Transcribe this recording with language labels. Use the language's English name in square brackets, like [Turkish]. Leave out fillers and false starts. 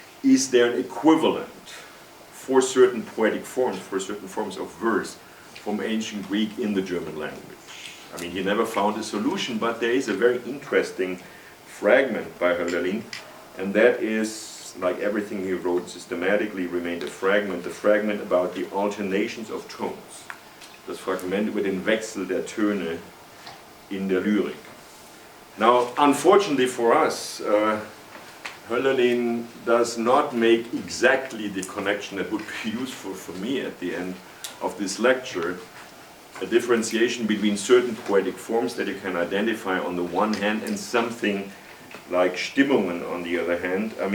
[English] Is there an equivalent for certain poetic forms, for certain forms of verse from ancient Greek in the German language? He never found a solution, but there is a very interesting fragment by Hölderlin, and that is, like everything he wrote systematically, remained a fragment about the alternations of tones. [German] Das Fragment über den Wechsel der Töne in der Lyrik. [English] Now, unfortunately for us, Hölderlin does not make exactly the connection that would be useful for me at the end of this lecture, a differentiation between certain poetic forms that you can identify on the one hand and something like Stimmungen on the other hand.